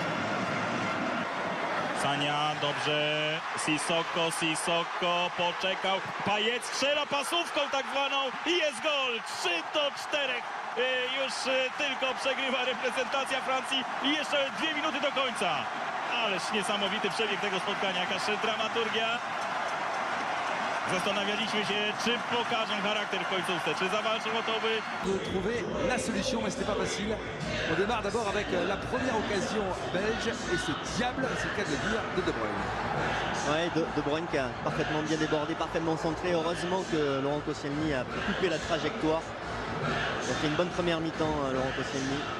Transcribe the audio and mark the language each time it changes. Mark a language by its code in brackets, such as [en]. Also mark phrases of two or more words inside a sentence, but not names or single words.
[pl] Sania, dobrze, Sissoko poczekał, Payet strzela pasówką tak zwaną i jest gol, 3-4. Już tylko przegrywa reprezentacja Francji i jeszcze 2 minuty do końca. Ależ niesamowity przebieg tego spotkania, jakaż dramaturgia. Zastanawialiśmy się, czy pokażą charakter w końcówce, czy zawalczą o to, by [fr] trouver la solution, mais ce n'est pas facile. On démarre d'abord avec la première occasion belge et ce diable, c'est le cas de le dire, de Bruyne. Ouais, de Bruyne qui a parfaitement bien débordé, parfaitement centré. Heureusement que Laurent Koscielny a coupé la trajectoire. Il a fait une bonne première mi-temps, Laurent Koscielny.